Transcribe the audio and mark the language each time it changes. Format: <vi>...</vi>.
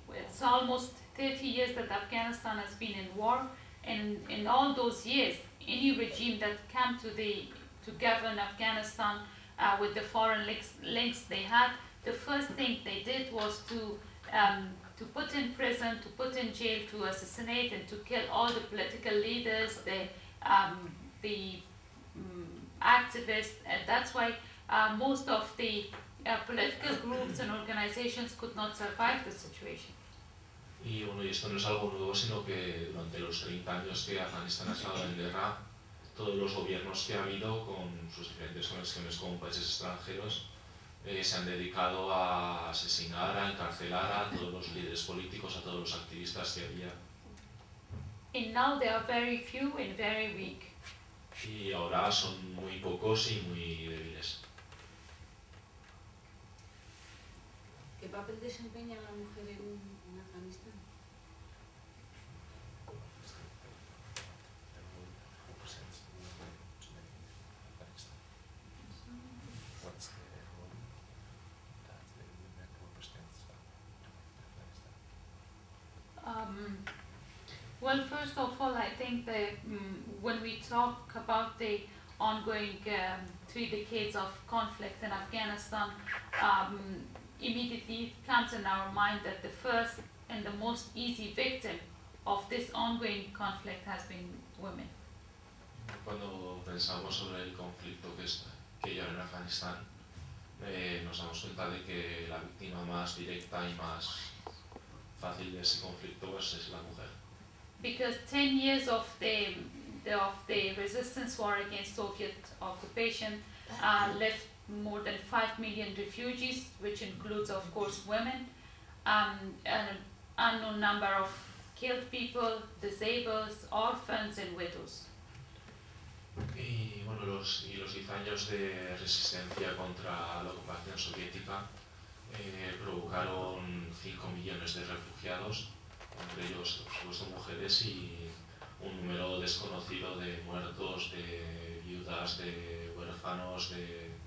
<en>It's almost 30 years that Afghanistan has been in war, and in all those years, any regime that came to govern Afghanistan with the foreign links they had, the first thing they did was to put in prison, to put in jail, to assassinate and to kill all the political leaders, the activists. And that's why most of the political groups and organizations could not survive the situation.</en> <es>Y bueno, y esto no es algo nuevo, sino que durante los 30 años que Afganistán ha estado en guerra, todos los gobiernos que ha habido, con sus diferentes conexiones con países extranjeros, se han dedicado a asesinar, a encarcelar a todos los líderes políticos, a todos los activistas que había.</es> <en>And now they are very few and very weak.</en> <es>Y ahora son muy pocos y muy débiles. ¿Qué papel desempeña la mujer en Afganistán?</es> <en>Well, first of all, I think that when we talk about the ongoing three decades of conflict in Afghanistan, immediately it comes in our mind that the first and the most easy victim of this ongoing conflict has been women.</en> <es>Cuando pensamos sobre el conflicto que lleva en Afganistán, nos damos cuenta de que la víctima más directa y más fácil de ese conflicto es la mujer.</es> <en>Because 10 years of the resistance war against Soviet occupation left more than 5 million refugees, which includes, of course, women. An unknown number of killed people, disabled, orphans and widows.</en> <es>Y bueno, los 10 años de resistencia contra la ocupación soviética provocaron 5 millones de refugiados, entre ellos, por supuesto, mujeres y un número desconocido de muertos, de viudas, de huérfanos, de.</es>